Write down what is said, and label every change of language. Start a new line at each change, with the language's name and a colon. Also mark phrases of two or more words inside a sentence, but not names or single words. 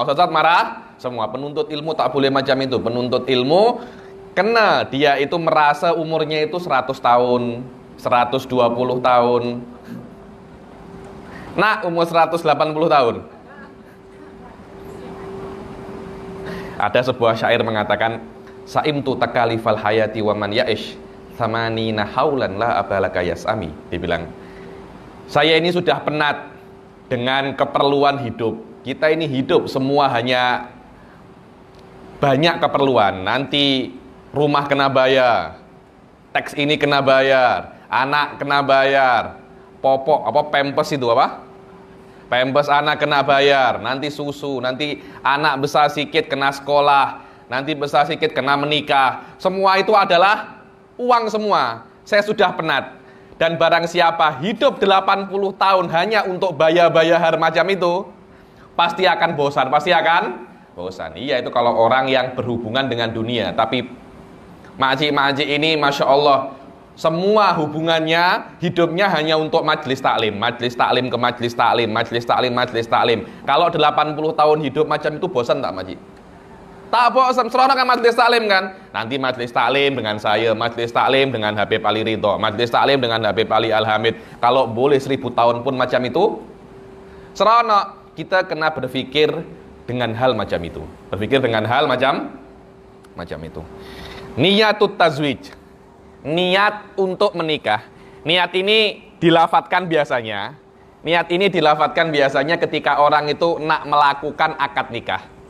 Malay: Penuntut ilmu tak boleh macam itu. Penuntut ilmu kena dia itu merasa umurnya itu 100 tahun, 120 tahun. Nah, umur 180 tahun. Ada sebuah syair mengatakan,
Arabic: سئمت تكاليف الحياة ومن يعش ثمانين حولا لا أبا لك يسأم.
Malay: Dibilang, saya ini sudah penat dengan keperluan hidup. Kita ini hidup semua hanya banyak keperluan. Nanti rumah kena bayar, teks ini kena bayar, anak kena bayar, popok pampers itu pampers anak kena bayar, nanti susu, nanti anak besar sikit kena sekolah, nanti besar sikit kena menikah. Semua itu adalah uang semua. Saya sudah penat. Dan barang siapa hidup 80 tahun hanya untuk bayar-bayar macam itu, pasti akan bosan. Iya, itu kalau orang yang berhubungan dengan dunia. Tapi makcik-makcik ini
Arabic: ما شاء الله,
Malay: semua hubungannya, hidupnya hanya untuk majelis taklim ke majelis taklim. Kalau 80 tahun hidup macam itu, bosan tak makcik? Tak bosan, seronok kan majelis taklim kan? Nanti majelis taklim dengan saya, majelis taklim dengan Habib Ali Ridho, majelis taklim dengan Habib Ali Al-Hamid. Kalau boleh 1000 tahun pun macam itu, seronok. Kita kena berpikir dengan hal macam itu.
Arabic: نية التزويج,
Malay: niat untuk menikah. Niat ini dilafatkan biasanya ketika orang itu nak melakukan akad nikah.